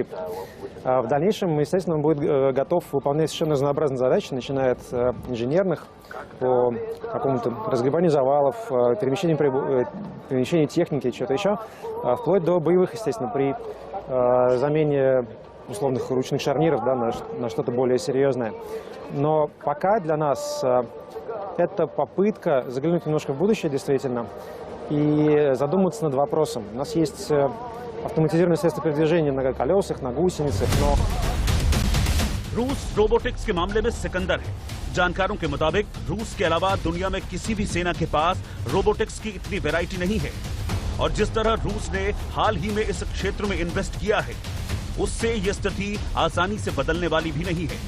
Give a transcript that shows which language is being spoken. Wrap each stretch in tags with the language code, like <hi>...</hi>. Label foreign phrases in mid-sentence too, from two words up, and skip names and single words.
<ru>В дальнейшем, естественно, он будет готов выполнять совершенно разнообразные задачи, начиная от инженерных, по какому-то разгребанию завалов, перемещению техники, чего-то еще, вплоть до боевых, естественно, при замене условных ручных шарниров, да, на что-то более серьезное. Но пока для нас это попытка заглянуть немножко в будущее, действительно, и задуматься над вопросом. У нас есть автоматизированные средства передвижения на колесах, на гусеницах, но...</ru> <hi>रूस रोबोटिक्स के मामले में सिकंदर है। जानकारों के मुताबिक रूस के अलावा दुनिया में किसी भी सेना के पास रोबोटिक्स की इतनी वैरायटी नहीं है और जिस तरह रूस ने हाल ही में इस क्षेत्र में इन्वेस्ट किया है उससे ये स्थिति आसानी से बदलने वाली भी नहीं है।</hi>